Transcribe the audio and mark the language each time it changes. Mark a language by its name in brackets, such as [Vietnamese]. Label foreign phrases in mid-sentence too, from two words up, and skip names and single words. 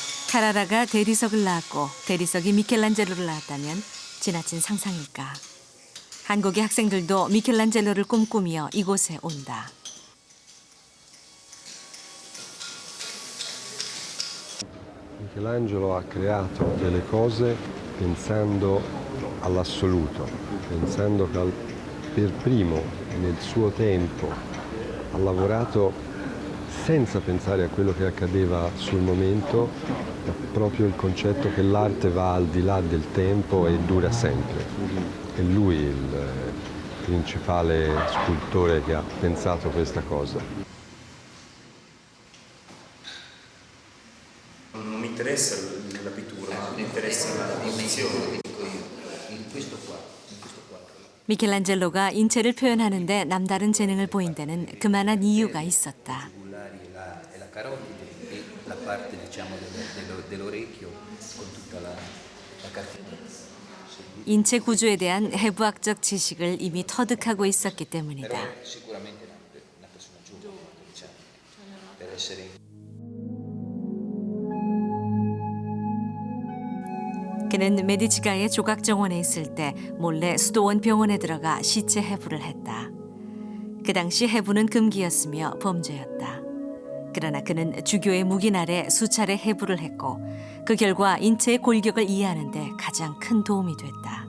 [Korean] 카라라가 대리석을 낳았고 대리석이 미켈란젤로를 낳았다면 지나친 상상일까. 한국의 학생들도 미켈란젤로를 꿈꾸며 이곳에 온다. [Italian] Michelangelo ha creato delle cose pensando all'assoluto, pensando che per primo nel suo tempo ha lavorato senza pensare a quello che accadeva sul momento, proprio il concetto che l'arte va al di là del tempo e dura sempre. È lui il principale scultore che ha pensato questa cosa. Non mi interessa la pittura, ma mi interessa la dimensione. [Korean] 미켈란젤로가 인체를 표현하는데 남다른 재능을 보인 데는 그만한 이유가 있었다. [Italian] e la carotide e la parte diciamo dell'orecchio con tutta la cartilagine. [Korean] 인체 구조에 대한 해부학적 지식을 이미 터득하고 있었기 때문이다. [Italian] Sicuramente una persona giovane, diciamo, per essere [Korean] 그는 메디치가의 조각 정원에 있을 때 몰래 수도원 병원에 들어가 시체 해부를 했다. 그 당시 해부는 금기였으며 범죄였다. 그러나 그는 주교의 묵인 아래 수차례 해부를 했고 그 결과 인체의 골격을 이해하는 데 가장 큰 도움이 됐다.